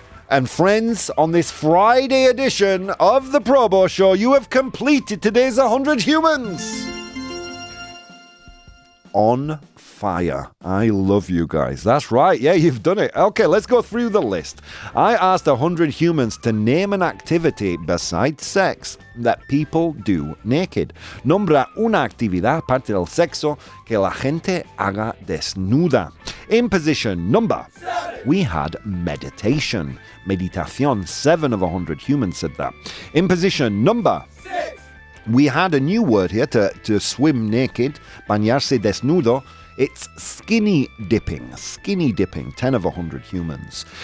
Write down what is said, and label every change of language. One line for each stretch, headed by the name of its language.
English: And friends, on this Friday edition of the ProBoh Show, you have completed today's 100 humans. On fire. I love you guys. That's right. Yeah, you've done it. Okay, let's go through the list. I asked 100 humans to name an activity besides sex that people do naked.
Spanish: Nombra una actividad aparte del sexo que la gente haga desnuda.
English: In position number 7, we had meditation. Meditación. 7 of 100 humans said that. In position number 6, we had a new word here to swim naked,
Spanish: bañarse desnudo.
English: It's skinny dipping. Skinny dipping, 10 of 100 humans.